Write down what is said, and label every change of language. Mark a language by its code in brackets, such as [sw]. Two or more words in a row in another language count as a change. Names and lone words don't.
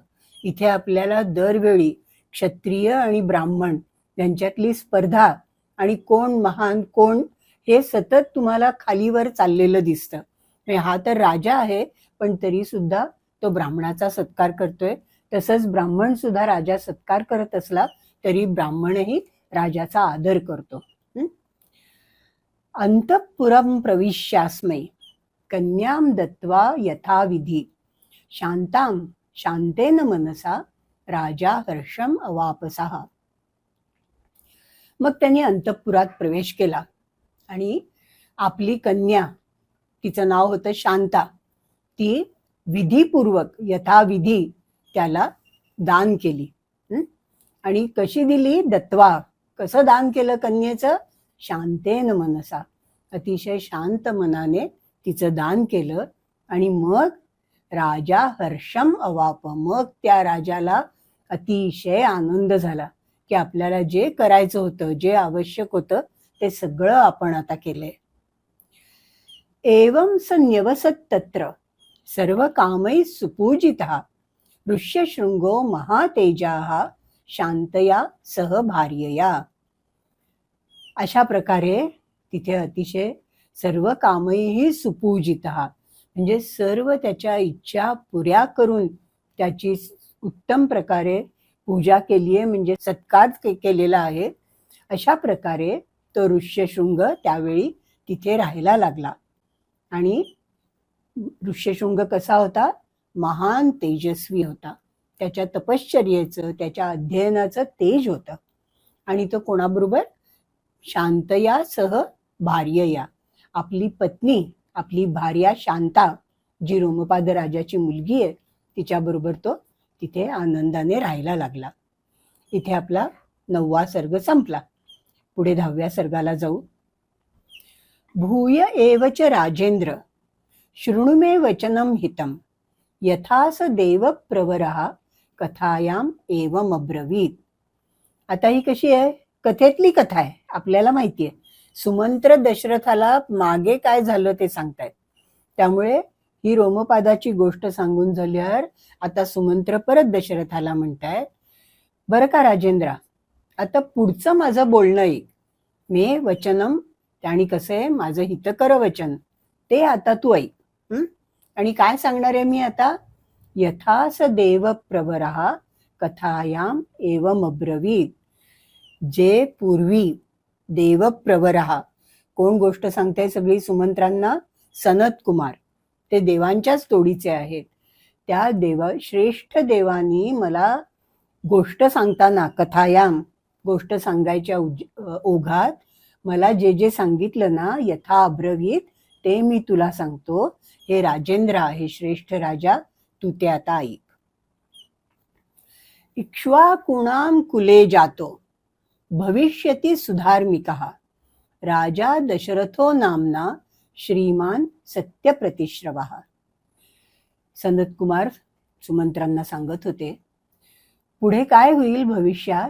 [mr] इथे आपल्याला दरवेळी क्षत्रिय आणि ब्राह्मण यांच्यातली स्पर्धा आणि कोण महान कोण हे सतत तुम्हाला खालीवर चाललेलं दिसतं. हा तर राजा आहे पण तरी सुद्धा तो ब्राह्मणाचा सत्कार करतोय, तसंच ब्राह्मण सुद्धा राजा सत्कार करत असला तरी ब्राह्मणही राजाचा आदर करतो. [sa] अंतःपुरम प्रविश्यास्मै कन्याम दत्वा यथाविधी शांताम शांतेन मनसा राजा हर्षम अवापसः. [mr] मग त्यांनी अंतःपुरात प्रवेश केला आणि आपली कन्या, तिचं नाव होतं शांता, ती विधीपूर्वक यथाविधी त्याला दान केली. आणि कशी दिली? दत्वा, कसं दान केलं कन्येचं? [sa] शांतेन मनसा, [mr] अतिशय शांत मनाने तिचं दान केलं. आणि मग [sa] राजा हर्षम अवाप, [mr] मग त्या राजाला अतिशय आनंद झाला की आपल्याला जे करायचं होतं, जे आवश्यक होतं ते सगळं आपण आता केलंय. [sa] एवं स न्यवसत् तत्र सर्व कामै सुपूजितः ऋष्यशृंगो महातेजाः शांतया सह भार्यया. [mr] अशा प्रकारे तिथे अतिशय [sa] सर्व कामैही सुपूजितः [mr] म्हणजे सर्व त्याच्या इच्छा पुऱ्या करून त्याची उत्तम प्रकारे पूजा केली आहे, म्हणजे सत्कार केलेला आहे. अशा प्रकारे तो ऋष्यशृंग त्यावेळी तिथे राहायला लागला. आणि ऋष्यशृंग कसा होता? महान तेजस्वी होता, त्याच्या तपश्चर्येचं, त्याच्या अध्ययनाचं तेज होतं. आणि तो कोणाबरोबर? [sa] शांतया सह भार्यया, [mr] आपली पत्नी, आपली भार्या शांता, जी रोमपाद राजाची मुलगी आहे, तिच्याबरोबर तो तिथे आनंदाने राहायला लागला. इथे आपला 9वा सर्ग संपला. पुढे 10व्या सर्गाला जाऊ. [sa] भूय एवच राजेंद्र शृणु मे वचनम हितम यथास देव प्रवरः कथायाम एवम अब्रवीत. [mr] आता ही कशी आहे? कथेतली कथा आहे, आपल्याला माहितीये. सुमंत्र दशरथाला मागे काय झालं ते सांगतायत. त्यामुळे ही रोमपादाची गोष्ट सांगून झाल्यावर आता सुमंत्र परत दशरथाला म्हणतायत, बरं का राजेंद्रा, आता पुढचं माझं बोलणं ऐक. [sa] मे वचनम, [mr] आणि कसं आहे, माझं हितकर वचन ते आता तू ऐक. आणि काय सांगणार आहे मी आता? [sa] यथास देव प्रवरः कथायाम एवम अब्रवीत. [mr] जे पूर्वी देवप्रवरः, कोण गोष्ट सांगते सगळी सुमंत्रांना? सनत कुमार, ते देवांच्याच तोडीचे आहेत. त्या श्रेष्ठ देवानी मला गोष्ट सांगताना, कथायाम, गोष्ट सांगायच्या ओघात मला जे जे सांगितलं ना, [sa] यथा अब्रवीत, [mr] ते मी तुला सांगतो. हे राजेंद्र, हे श्रेष्ठ राजा, तू ते आता ऐक. [sa] इक्ष्वाकुणाम कुले जातो भविष्यति सुधार्मिकः राजा दशरथो नामना श्रीमान सत्यप्रतिश्रवः. [mr] सनत कुमार सुमंत्रांना सांगत होते, पुढे काय होईल भविष्यात?